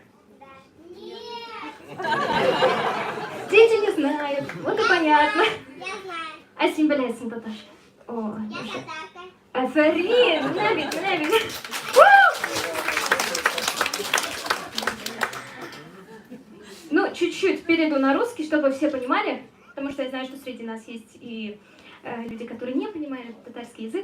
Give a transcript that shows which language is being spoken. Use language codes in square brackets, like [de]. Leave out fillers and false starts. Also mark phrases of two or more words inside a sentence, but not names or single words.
[ru] Дети не знают, вот и понятно. Я знаю. [kk] А сен білесің татарша? О, [ru] Я уже. татарка. [tt] Афарин, набит. [ru] Ну, чуть-чуть перейду на русский, чтобы все понимали, потому что я знаю, что среди нас есть и люди, которые не понимают татарский язык.